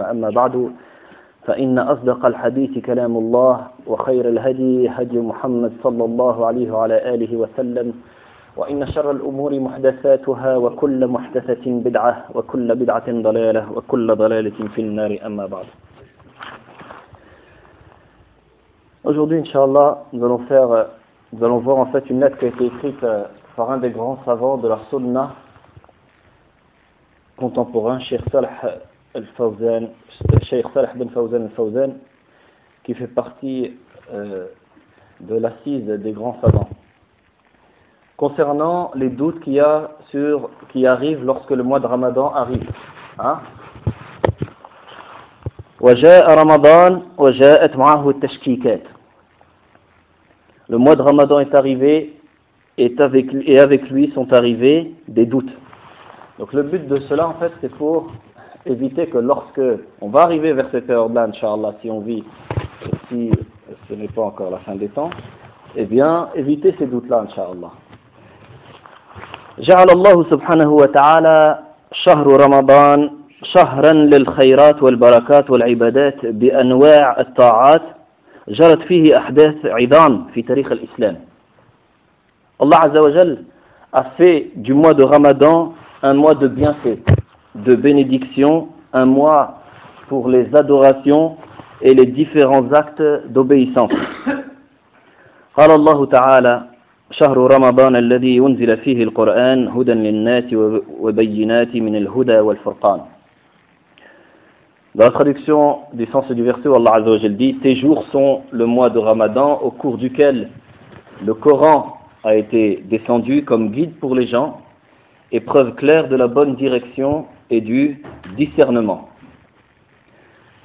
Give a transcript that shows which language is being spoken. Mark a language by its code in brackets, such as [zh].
[ar] أما بعد، فإن أصدق الحديث كلام الله وخير الهدي هدي محمد صلى الله عليه وعلى آله وسلم، وإن شر الأمور محدثاتها وكل محدثة بدعة وكل بدعة ضلالة وكل ضلالة في النار. أما بعد. [fr] Aujourd'hui, inshallah, nous allons voir en fait une lettre qui a été écrite par un des grands savants de la sunna contemporain, Cheikh Salah Al-Fawzan, Cheikh Salah bin Fawzan Al-Fawzan, qui fait partie de l'assise des grands savants, concernant les doutes qu'il y a sur qui arrivent lorsque le mois de Ramadan arrive. [ar] وجاء رمضان وجاءت معه التشكيكات. [fr] Le mois de Ramadan est arrivé et avec lui sont arrivés des doutes. Donc le but de cela, en fait, c'est pour éviter que lorsque on va arriver vers cette période-là, Inch'Allah, si on vit, si ce n'est pas encore la fin des temps, eh bien, éviter ces doutes-là, Inch'Allah. [ar] جعل الله سبحانه وتعالى شهر رمضان شهرا للخيرات والبركات والعبادات بأنواع الطاعات جرت فيه أحداث عظام في تاريخ الإسلام. [fr] الله عز وجل a fait du mois de Ramadan un mois de bienfaits, de bénédictions, un mois pour les adorations et les différents actes d'obéissance. [ar] قال الله تعالى شهر رمضان الذي ينزل فيه القرآن هدى للناس وبينات من الهدى والفرقان. [fr] Dans la traduction du sens du verset, Allah Azza wa Jal dit « Tes jours sont le mois de Ramadan au cours duquel le Coran a été descendu comme guide pour les gens et preuve claire de la bonne direction et du discernement. »